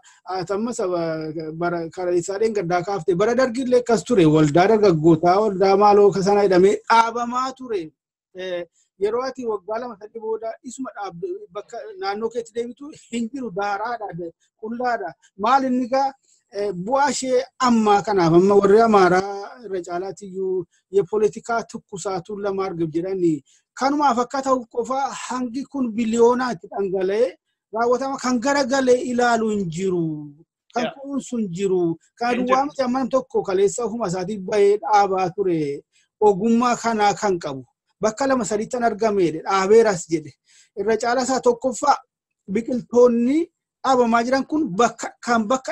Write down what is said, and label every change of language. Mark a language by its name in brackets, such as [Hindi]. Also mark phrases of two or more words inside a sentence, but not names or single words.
[Oromo] Atamma bara kaleessaadhaan gaddaa kaaftee bara dargillee akkas ture waldaa dargaggootaa waldaa maaloo sana jedhamee dhaabamaa ture. yeroo ati waggaa lama sadii booda isuma bakka naannoo keetti deebitu hin jiru daaraadha qullaadha maal inni gaa bu'aa ishee ammaa kanaaf amma warri amaaraa irra caalaatiyyuu [Amharic] የፖለቲካ ትኩሳቱን ለማርገብ [Oromo] jedhanii kanumaaf akka ta'u qofa hangi kun biliyoonaatti dhangala'ee raawwatama kan garagalee ilaalu hin jiru kan kun sun jiru kan duwwaam jamman tokko kaleessa ofuma isaatii bahee dhaabaa ture ogummaa kanaa kan qabu bakka lama sadiitti argameedha dhaabeeras jedhe irra caalasaa tokkoffaa biqiltoonni dhaabamaa jiran kun bakka